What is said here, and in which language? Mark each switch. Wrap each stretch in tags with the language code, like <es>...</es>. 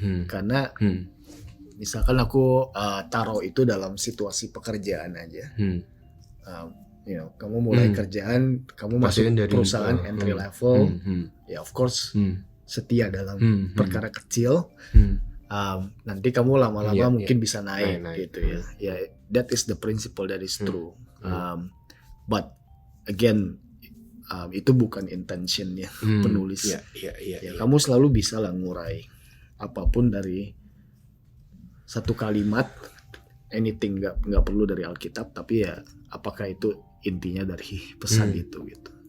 <id>Karena misalkan aku taruh itu dalam situasi pekerjaan aja. Kamu mulai kerjaan, kamu masuk dari perusahaan entry level, ya</id> <en>of course</en> <id>setia dalam perkara kecil. Nanti kamu lama-lama mungkin bisa naik gitu ya.</id> <en>Ya, that is the principle that is true. But again,</en> <id>itu bukan intentionnya penulis. Ya, kamu selalu bisa lah ngurai apapun dari satu kalimat, anything nggak perlu dari Alkitab, tapi ya apakah itu intinya dari pesan itu gitu.</id>